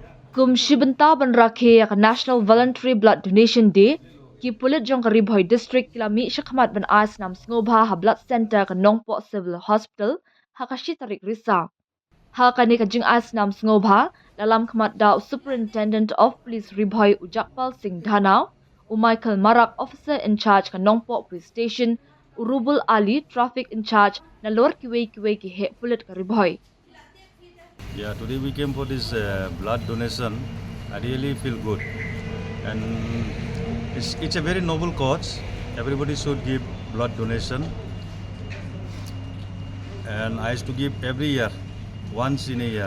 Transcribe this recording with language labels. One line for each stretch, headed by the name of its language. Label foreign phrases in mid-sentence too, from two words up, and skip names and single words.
Khasi: Kum shibanta ban rakhe yak National Voluntary Blood Donation Day ki pulit jong Ri Bhoi District kilami shakhmat ban snam sngewbha ha
English: blood center
Khasi: ka Nongpo Civil Hospital ha kashi tarik risa. Ha kani ka jing snam sngewbha dalam khmat daw
English: Superintendent of Police
Khasi: Ri Bhoi Ujakpal Singh Dhanau u Michael Marak
English: Officer in Charge
Khasi: ka Nongpo Police Station u Rubul Ali
English: Traffic in Charge
Khasi: na lor kiwe ki he pulit ka Ri Bhoi.
English: Yeah, today we came for this blood donation. I really feel good, and it's a very noble cause. Everybody should give blood donation, and I used to give every year, once in a year.